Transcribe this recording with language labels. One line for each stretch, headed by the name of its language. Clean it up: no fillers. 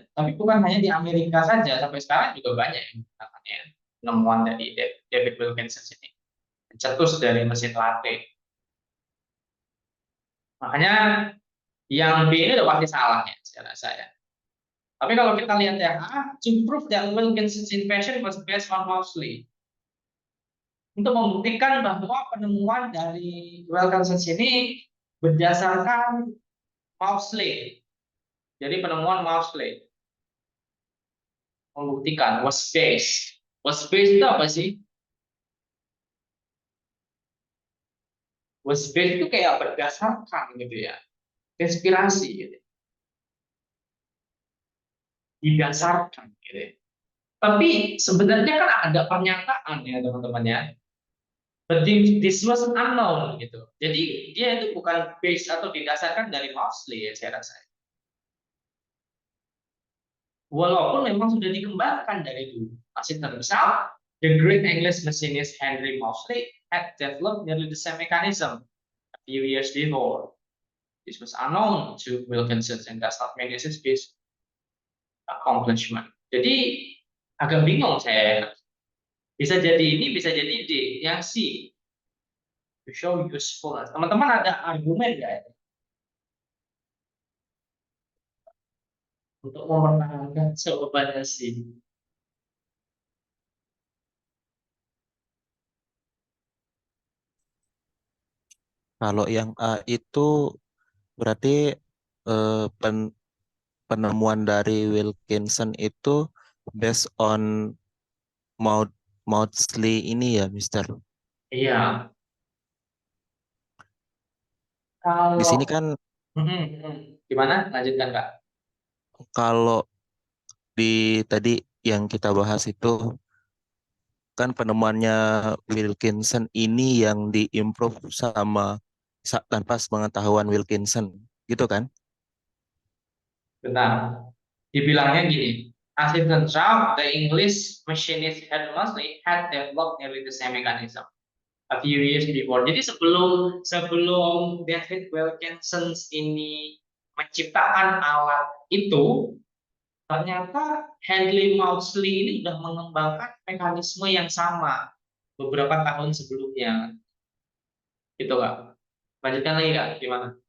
Indonesian: Tapi bukan hanya di Amerika saja, sampai sekarang juga banyak yang menggunakannya. Penemuan dari David Wilkinson ini. Mencetus dari mesin latte. Makanya yang B ini udah pasti salah ya, saya rasa ya. Tapi kalau kita lihat yang A,
English: to prove that Wilkinson's invention was based on Moseley.
Indonesian: Untuk membuktikan bahwa penemuan dari Wilkinson ini berdasarkan Moseley. Jadi penemuan Moseley membuktikan
English: was based. Was based
Indonesian: itu apa sih?
English: Was based
Indonesian: itu kayak berdasarkan gitu ya. Inspirasi gitu. Didasarkan gitu ya. Tapi sebenarnya kan ada pernyataan ya teman-teman ya.
English: But this was unknown gitu.
Indonesian: Jadi dia itu bukan based atau didasarkan dari Moseley ya saya rasa. Walaupun memang sudah dikembangkan dari dulu. Masih terbesar,
English: the great English machinist Henry Moseley had developed nearly the same mechanism a few years before. This was unknown to Wilkinson and does not make this his accomplishment.
Indonesian: Jadi agak bingung saya. Bisa jadi ini, bisa jadi D. Yang C,
English: to show usefulness.
Indonesian: Teman-teman ada argumen nggak ya? Untuk mempertahankan jawabannya C? Kalau yang A itu berarti penemuan dari Wilkinson itu based on Maudsley ini ya, Mister. Iya. Di sini Kalau kan gimana? Lanjutkan Kak. kalau di tadi yang kita bahas itu kan penemuannya Wilkinson ini yang diimprove tanpa pengetahuan Wilkinson, gitu kan? Benar. Dibilangnya gini,
English: as it turns out, the English machinist had mostly had developed nearly the same mechanism a few years before.
Indonesian: Jadi sebelum sebelum David Wilkinson ini menciptakan alat itu, ternyata Henry Maudsley ini sudah mengembangkan mekanisme yang sama beberapa tahun sebelumnya. Gitu Kak. Lanjutkan lagi Kak, gimana?